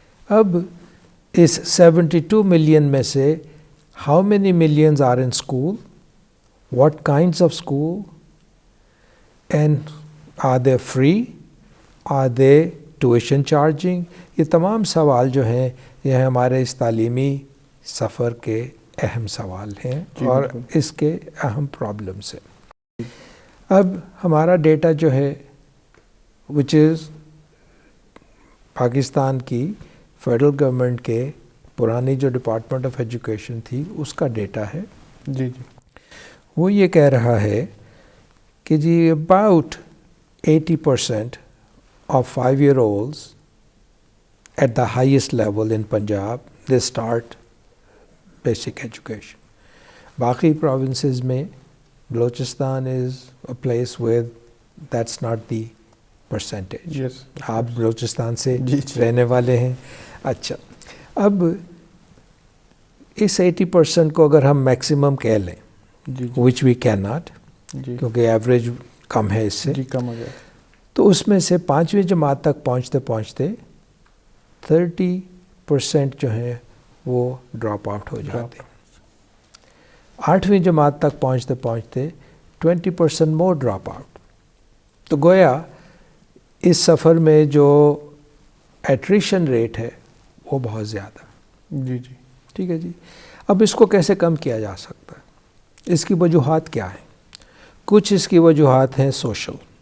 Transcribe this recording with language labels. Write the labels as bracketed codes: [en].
[ur] اب اس 72 ملین میں سے [en] How many millions are in school? What kinds of school? And are they free? Are they tuition charging? [ur] یہ تمام سوال جو ہیں یہ ہمارے اس تعلیمی سفر کے اہم سوال ہیں اور اس کے اہم پرابلمس ہیں. اب ہمارا ڈیٹا جو ہے [en] which is [ur] پاکستان کی فیڈرل گورنمنٹ کے پرانی جو ڈپارٹمنٹ آف ایجوکیشن تھی اس کا ڈیٹا ہے. جی جی. وہ یہ کہہ رہا ہے کہ جی [en] About 80% of 5-year-olds at the highest level in Punjab they start basic education. [ur] باقی [en] provinces [ur] میں [en] Balochistan is a place where that's not the percentage. Yes. [ur] آپ بلوچستان سے رہنے والے ہیں. اچھا اب اس 80% کو اگر ہم میکسیمم کہہ لیں [en] which we cannot [ur] کیونکہ ایوریج کم ہے اس سے, کم ہو گیا, تو اس میں سے 5ویں جماعت تک پہنچتے پہنچتے 30% جو ہیں وہ ڈراپ آؤٹ ہو جاتے ہیں. 8ویں جماعت تک پہنچتے پہنچتے 20% [en] More drop out. [ur] تو گویا اس سفر میں جو ایٹریشن ریٹ ہے وہ بہت زیادہ. جی جی. ٹھیک ہے جی. اب اس کو کیسے کم کیا جا سکتا ہے؟ اس کی وجوہات کیا ہیں؟ کچھ اس کی وجوہات ہیں سوشل.